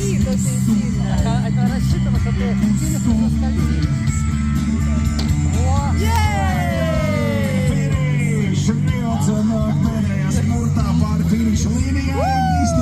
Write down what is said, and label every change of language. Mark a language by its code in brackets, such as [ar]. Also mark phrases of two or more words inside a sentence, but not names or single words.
[ru] ты сильная. Это рассчитано, что ты сильно скользишь. О! [lv] Finish! Riots un pēdējā spurtā pār finišu līnijām.